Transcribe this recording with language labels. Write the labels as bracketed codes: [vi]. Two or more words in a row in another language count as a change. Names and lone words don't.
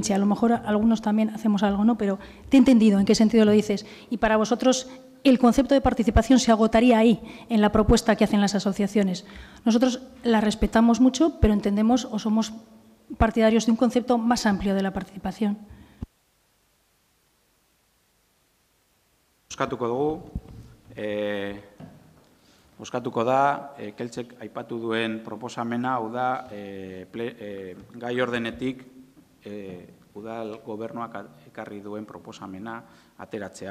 [es] A lo mejor algunos también hacemos algo, ¿no? Pero te he entendido en qué sentido lo dices. Y para vosotros el concepto de participación se agotaría ahí, en la propuesta que hacen las asociaciones. Nosotros la respetamos mucho, pero entendemos o somos partidarios de un concepto más amplio de la participación. [eu] Bozkatuko dugu. Bozkatuko da, Keltzek aipatu duen proposamena, hau da, gai ordenetik udal gobernuak ekarri duen proposamena ateratzea.